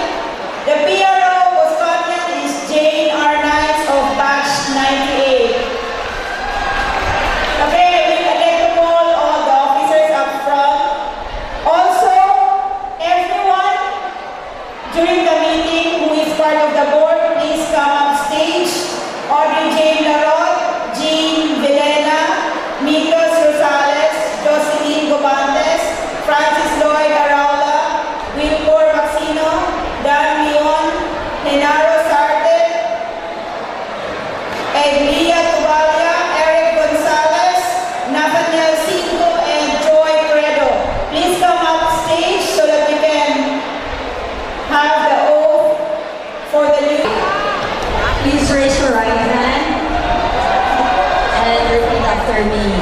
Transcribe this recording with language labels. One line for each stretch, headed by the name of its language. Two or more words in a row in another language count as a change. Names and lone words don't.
English: The PRO Bosconian is Jane Arnites of batch 98. Okay, we would like to call all the officers up front. Also, everyone during the meeting who is part of the board, please come up stage. Audrey Jane Larot, Jean Vilena, Mikos Rosales, Jocelyn Gobantes, Francis Lloyd Araula, Wilbur Maxino, Dan Leon, Genaro Sarte, Eglia Tubalia, Eric Gonzalez, Nathaniel Cinco, and Joy Credo. Please come up stage so that we can have the oath for the new. Please raise your right hand and repeat after me.